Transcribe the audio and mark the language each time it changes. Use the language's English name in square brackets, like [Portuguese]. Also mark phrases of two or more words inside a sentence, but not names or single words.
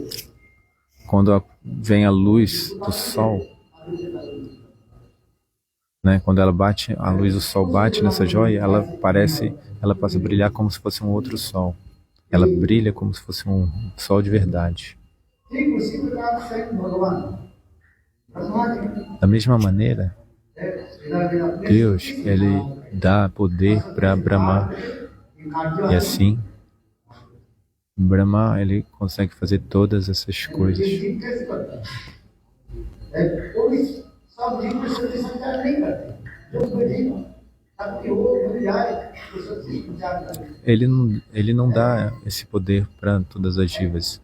[Portuguese] Quando vem a luz do sol, né? Quando ela bate, a luz do sol bate nessa joia, ela passa a brilhar como se fosse um outro sol. Ela brilha como se fosse um sol de verdade. [Hindi] ठीक उसी प्रकार से भगवान ब्रह्मा जी [Portuguese] Da mesma maneira, Deus, ele dá poder para Brahma. E assim, Brahma, ele consegue fazer todas essas coisas. Ele não dá esse poder para todas as divas.